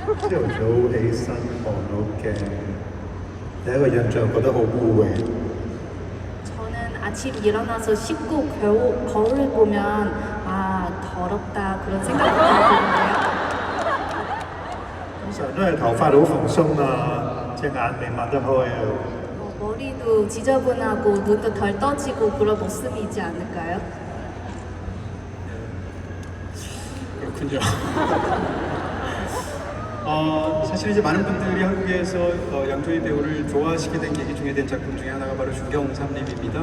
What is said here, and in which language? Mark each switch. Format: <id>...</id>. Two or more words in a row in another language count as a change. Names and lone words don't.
<yue>朝早起身望到鏡，第一個印象覺得好污穢。</yue> <ko>저는 아침 일어나서 씻고 거울을 보면 아 더럽다 그런 생각이 들거든요.</ko> <yue>通常都係頭髮好蓬鬆啊，隻眼未擘得開啊。</yue> <ko>머리도 지저분하고 눈도 덜 떠지고 그런 모습이지 않을까요? 그렇군요. 사실 이제 많은 분들이 한국에서 양조위 배우를 좋아하시게 된 계기 중에 된 작품 중에 하나가 바로 중경삼림입니다.</ko>